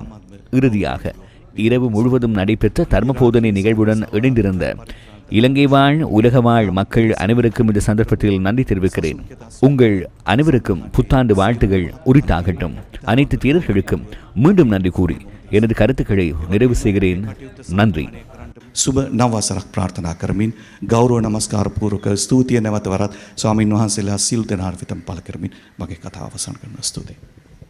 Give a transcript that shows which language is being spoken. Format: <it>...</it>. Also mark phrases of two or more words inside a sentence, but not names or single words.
<ta>இறுதியாக இரவு முழுவதும் நடைபெற்ற தர்ம போதனை நிகழ்வுடன் இணைந்திருந்த இலங்கை வாழ் உலக வாழ் மக்கள் அனைவருக்கும் இந்த சந்தர்ப்பத்தில் நன்றி தெரிவிக்கிறேன். உங்கள் அனைவருக்கும் புத்தாண்டு வாழ்த்துகள் உரித்தாகட்டும். அனைத்து தேரர்களுக்கும் மீண்டும் நன்றி கூறி எனது கருத்துக்களை நிறைவு செய்கிறேன். நன்றி.</ta> <si>සුබ නවසරක් ප්‍රාර්ථනා කරමින් ගෞරව නමස්කාර පූර්වක ස්තුතිය නැවත වරත් ස්වාමීන් වහන්සේලා සිල් දෙනාට විතම් පළ කරමින් මගේ කතාව අවසන් කරනවා. ස්තුතියි.</si>